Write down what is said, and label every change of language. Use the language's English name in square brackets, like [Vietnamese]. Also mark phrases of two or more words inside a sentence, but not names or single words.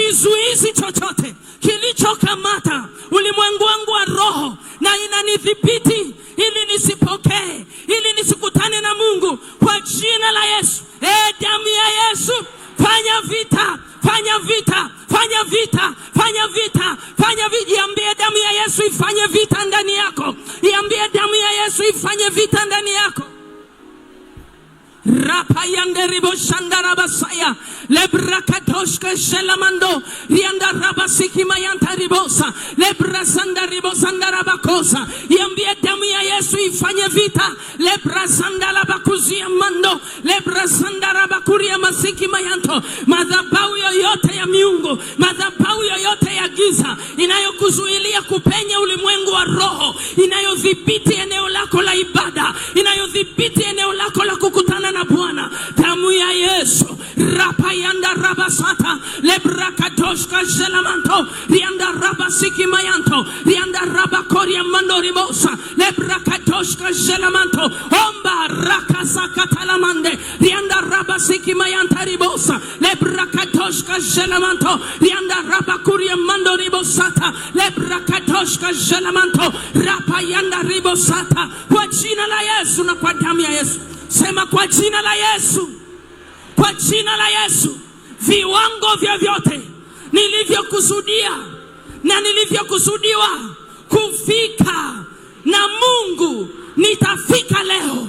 [Swahili] Kizuizi chochote kilichokamata ulimwengu wangu wa roho na inanidhibiti ili nisipokee, ili nisikutane na Mungu, kwa jina la Yesu. Damu ya Yesu, fanya vita, fanya vita, fanya vita, fanya vita, fanya vita. Iambie damu ya Yesu ifanye vita ndani yako. Iambie damu ya Yesu ifanye vita ndani yako. Rapa yande ribo shandara basaya lebra katoshka shelamando rianda rabasiki mayanta ribosa lebra sanda ribo sandara bakosa. Iambie damu ya Yesu ifanye vita. Lebra sandala bakuzia mando lebra sandara bakuria masiki mayanto. Madhabahu yoyote ya miungu, madhabahu yoyote ya giza inayokuzuilia kupenya ulimwengu wa roho, inayodhibiti eneo lako la ibada, inayodhibiti eneo lako la kukutana na Bwana, damu ya Yesu. Rapa yanda rabasata lebra katoshka shelamanto rianda rabasiki mayanto rianda rabakoria mando ribosa lebra katoshka shelamanto omba rakasa katalamande rianda rabasiki mayanta ribosa lebra katoshka shelamanto rianda rabakuria mando ribosata lebra katoshka shelamanto rapa yanda ribosata. Kwa jina la Yesu na kwa damu ya Yesu. Sema kwa jina la Yesu. Kwa jina la Yesu. Viwango vyovyote nilivyokusudia na nilivyokusudiwa kufika na Mungu, nitafika leo.